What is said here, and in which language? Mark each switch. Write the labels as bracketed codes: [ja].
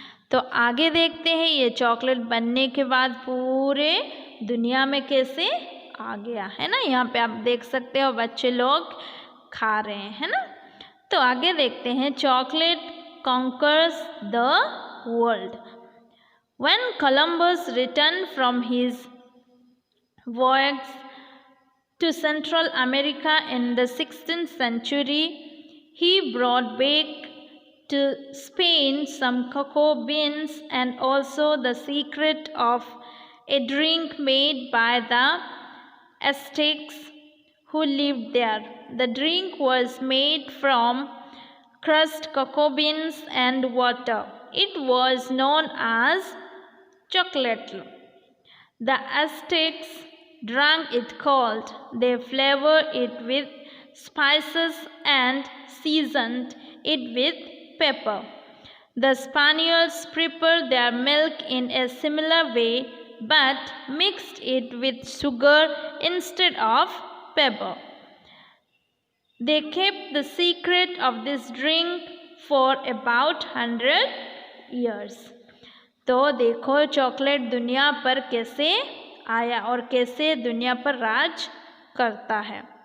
[hi] तो आगे देखते हैं ये चॉकलेट बनने के बाद पूरे दुनिया में कैसे आ गया है ना। यहाँ पे आप देख सकते हो बच्चे लोग खा रहे हैं, है ना। तो आगे देखते हैं, [en] Chocolate conquers the world. When Columbus returned from his voyage to Central America in the 16th century, he brought back to Spain some cocoa beans and also the secret of a drink made by the Aztecs who lived there. The drink was made from crushed cocoa beans and water. It was known as chocolate. The Aztecs drank it cold. They flavored it with spices and seasoned it with pepper. The Spaniards prepared their milk in a similar way but mixed it with sugar instead of pepper. They kept the secret of this drink for about 100 years. [hi] तो देखो chocolate दुनिया पर कैसे आया और कैसे दुनिया पर राज करता है।